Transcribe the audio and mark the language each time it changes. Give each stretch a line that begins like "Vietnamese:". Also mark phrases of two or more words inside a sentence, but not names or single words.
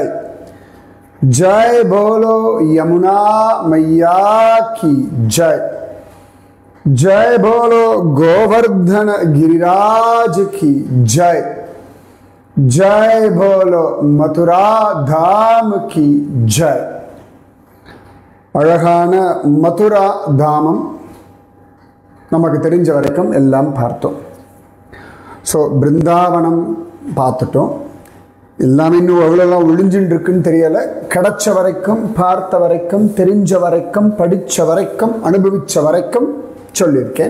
Hindi: जय बोलो यमुना मैया की जय। जय बोलो गोवर्धन गिरिराज की जय। जय बोलो मथुरा धाम की जय।
Tamil: அழகான மதுரா தாமம் நமக்கு தெரிஞ்ச வரைக்கும் எல்லாம் பார்த்தோம். ஸோ பிருந்தாவனம் பார்த்துட்டோம். எல்லாமே இன்னும் எவ்வளோலாம் ஒளிஞ்சுட்டு இருக்குன்னு தெரியலை. கிடைச்ச வரைக்கும், பார்த்த வரைக்கும், தெரிஞ்ச வரைக்கும், படித்த வரைக்கும், அனுபவித்த வரைக்கும் சொல்லியிருக்கேன்.